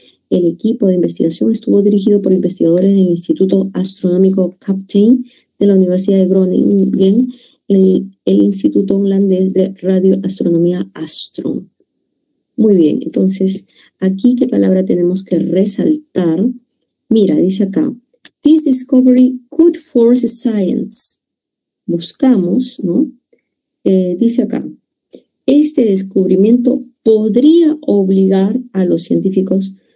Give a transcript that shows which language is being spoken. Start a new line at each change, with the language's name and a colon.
Spanish: El equipo de investigación estuvo dirigido por investigadores del Instituto Astronómico Captain de la Universidad de Groningen, el Instituto Holandés de Radioastronomía Astron. Muy bien, entonces, aquí, ¿qué palabra tenemos que resaltar? Mira, dice acá,
English: this discovery could force science.
Spanish: Buscamos, ¿no? Dice acá, este descubrimiento podría obligar a los científicos.